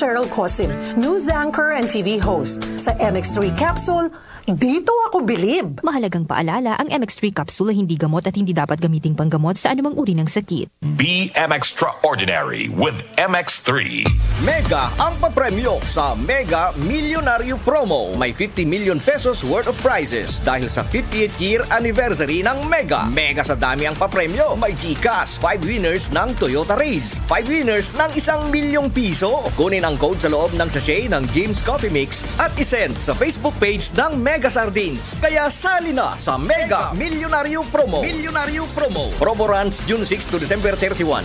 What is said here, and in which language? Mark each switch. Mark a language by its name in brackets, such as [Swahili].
[English] Cosim, news anchor and TV host. [Filipino] Sa MX3 Capsule, dito ako bilib. Mahalagang paalala, ang MX3 capsule ay hindi gamot at hindi dapat gamiting panggamot sa anumang uri ng sakit. [English] Be extraordinary with MX3. [Filipino] Mega ang papremyo sa Mega Millionario Promo. May 50 million pesos worth of prizes dahil sa 58th year anniversary ng Mega. Mega sa dami ang papremyo. May GCash, 5 winners ng Toyota Race, 5 winners ng 1 milyong piso. Kunin ang code sa loob ng sachet ng James Coffee Mix at isend sa Facebook page ng Mega Sardines. Kaya sali na sa Mega Millionario Promo. Millionario Promo. [English] Promo runs June 6 to December 31.